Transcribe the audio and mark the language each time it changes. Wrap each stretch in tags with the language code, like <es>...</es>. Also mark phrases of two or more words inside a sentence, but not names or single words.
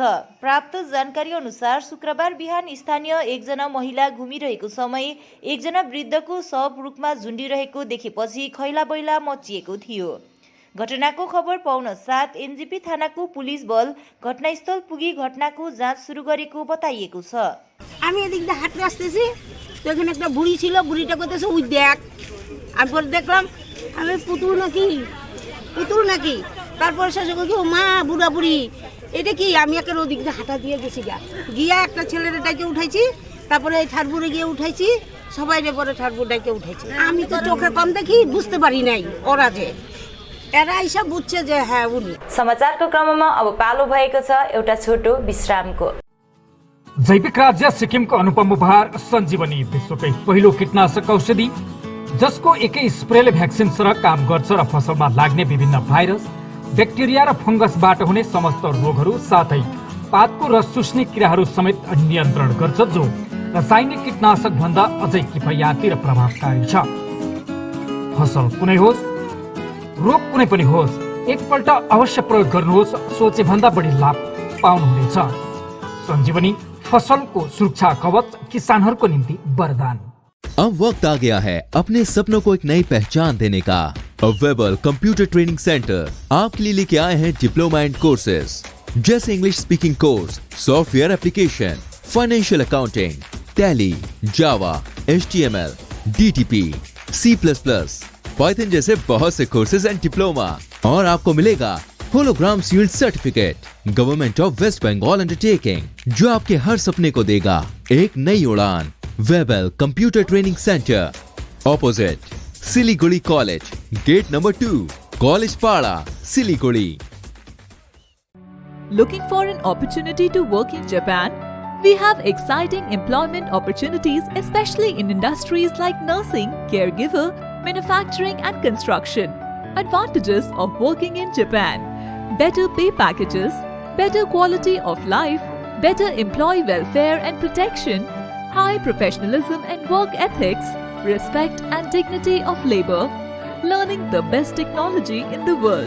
<ne>प्राप्त जानकारी अनुसार शुक्रबार बिहान स्थानीय एकजना महिला घुमिरहेको समय एकजना वृद्धको शव रुखमा झुन्डिरहेको देखेपछि खैलाबैला मचिएको थियो। घटनाको खबर पाउन साथ एनजेपी थानाको पुलिस बल घटनास्थल पुगी घटनाको जाँच শুরু गरेको बताइएको छ।</ne> <bn>আমি এদিক দিয়ে হাঁটতে আসতেছি, তো এখানে একটা বুড়ি ছিল, বুড়িটা করতেছে ওই দেখ। আমি পরে দেখলাম আমি পুতুল নাকি। তারপরে শেষে বলছি ও মা বুড়া বুড়ি এটা কি, আমি একটা ওদিক দিয়ে হাঁটা দিয়ে গেছি গিয়া একটা ছেলের ডাকে উঠাইছি, তারপরে এই ঠাড়বুড়ে গিয়ে উঠাইছি, সবাই পরে ঠাড়বুড় ডাকে উঠাইছি। আমি তো চোখে কম দেখি, বুঝতে পারি নাই ওরা যে এরা এইসব বুঝছে যে হ্যাঁ উনি।</bn> <ne>समाचारको क्रममा अब पालो भएको छ एउटा छोटो विश्रामको। जैविक राज्य सिक्किमको अनुपम उपहार सञ्जीवनी, विश्वकै पहिलो कीटनाशक औषधि जसको एकै स्प्रेले भ्याक्सिन सरह काम गर्छ र फसलमा लाग्ने विभिन्न भाइरस, ब्याक्टेरिया र फंगसबाट हुने समस्त रोगहरू साथै पातको रस चुस्ने किराहरू समेत नियन्त्रण गर्छ, जो रासायनिक कीटनाशक भन्दा अझै किफायती र प्रभावकारी छ। फसल कुनै होस्, रोग कुनै पनि होस्, एकपल्ट अवश्य प्रयोग गर्नुहोस्, सोचे भन्दा बढी लाभ पाउनुहुनेछ। सञ्जीवनी फसलको सुरक्षा कवच, किसानहरूको निम्ति वरदान।</ne> <hi>अब वक्त आ गया है अपने सपनों को एक नई पहचान देने का। वेबल कंप्यूटर ट्रेनिंग सेंटर आपके लिए लेके आए हैं</hi> <en>diploma and courses</en> <hi>जैसे</hi> <en>English speaking course, software application, financial accounting,</en> <hi>टैली, जावा, HTML, DTP, C++, पाइथन जैसे बहुत से</hi> <en>courses and diploma.</en> <hi>और आपको मिलेगा</hi> <en>hologram shield certificate Government of West Bengal undertaking,</en> <hi>जो आपके हर सपने को देगा एक नई उड़ान। वेबल कंप्यूटर ट्रेनिंग सेंटर,</hi> <en>opposite Siliguri College, gate number 2,</en> <hi>कॉलेज पाड़ा, सिलीगुड़ी।</hi> <en>Looking for an opportunity to work in Japan? We have exciting employment opportunities, especially in industries like nursing, caregiver, manufacturing and construction. Advantages of working in Japan: better pay packages, better quality of life, better employee welfare and protection, high professionalism and work ethics, respect and dignity of labor, learning the best technology in the world.</en>